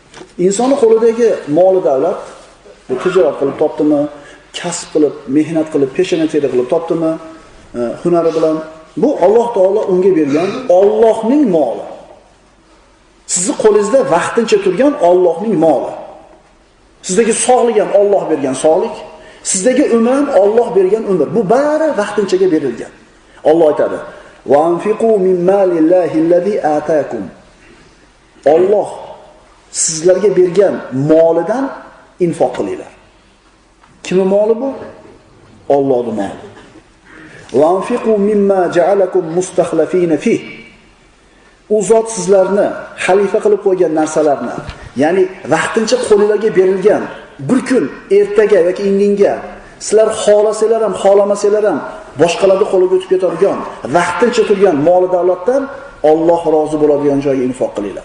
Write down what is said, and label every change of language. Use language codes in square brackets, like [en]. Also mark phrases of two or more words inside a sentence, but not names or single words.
[uz] Insonning qo'lidagi mol davlat, bu tijorat qilib topdimi, kasb qilib, mehnat qilib, peshona teri qilib topdimi, hunari bilan, bu Alloh taolo unga bergan Allohning moli. Sizni qo'lingizda vaqtincha turgan Allohning moli. Sizdagi sog'lik ham Alloh bergan sog'lik, sizdagi umr ham Alloh bergan umr. Bu bari vaqtinchaga berilgan. Alloh aytadi: [ar] "Va anfiqu min malillahi allazi ataakum." [uz] Alloh sizlarga bergan molidan infoq qilinglar. Kimning moli bu? Allohning moli. [ar] "Va anfiqu mimma ja'alakum mustakhlifina fi." [uz] U zot sizlarni xalifa qilib qo'ygan narsalarni, ya'ni vaqtincha qo'lingizga berilgan bir kun ertaga yoki indinga sizlar xohlasanglar ham, xohlamasanglar ham boshqalarning qo'liga o'tib ketadigan vaqtincha turgan mol davlatdan Alloh rozi bo'ladigan joyga infoq qilinglar.